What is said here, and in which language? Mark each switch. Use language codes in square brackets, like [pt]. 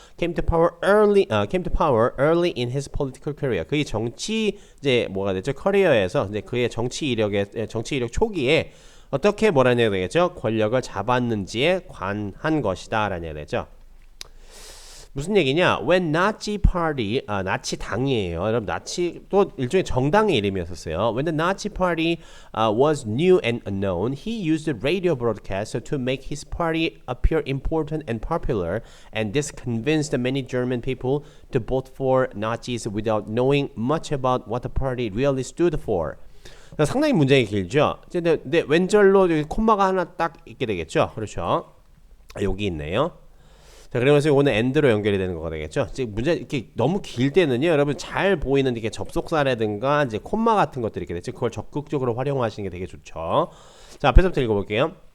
[en] came to power early in his political career. [ko] 그의 정치 이제 뭐가 됐죠? 커리어에서 이제 그의 정치 이력 초기에 어떻게 뭐라는 얘기가 되겠죠? 권력을 잡았는지에 관한 것이다라는 얘기가 되죠. 무슨 얘기냐? [en] When Nazi Party, [ko] 나치 당이에요. 여러분 나치도 일종의 정당의 이름이었었어요. [en] When the Nazi Party was new and unknown, he used the radio broadcast to make his party appear important and popular, and this convinced many German people to vote for Nazis without knowing much about what the party really stood for. [ko] 상당히 문장이 길죠. 근데 왼절로 콤마가 하나 딱 있게 되겠죠. 그렇죠. 여기 있네요. 자, 그러면서 오늘 end로 연결이 되는 거가 되겠죠. 지금 문제 이렇게 너무 길 때는요, 여러분 잘 보이는 이렇게 접속사라든가 이제 콤마 같은 것들이 이렇게 되죠. 그걸 적극적으로 활용하시는 게 되게 좋죠. 자, 앞에서부터 읽어볼게요.